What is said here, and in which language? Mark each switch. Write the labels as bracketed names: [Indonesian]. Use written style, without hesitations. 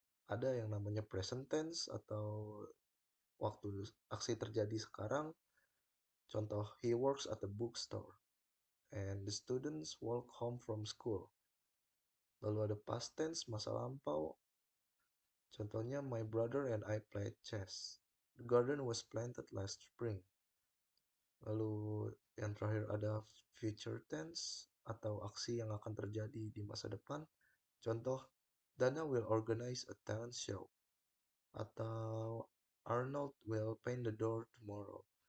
[Indonesian] Ada yang namanya present tense atau waktu aksi terjadi sekarang. Contoh, [English] he works at a bookstore. And the students walk home from school. [Indonesian] Lalu ada past tense, masa lampau. Contohnya, [English] my brother and I played chess. The garden was planted last spring. [Indonesian] Lalu yang terakhir ada future tense atau aksi yang akan terjadi di masa depan. Contoh, [English] Dana will organize a talent show. [Indonesian] Atau [English] Arnold will paint the door tomorrow.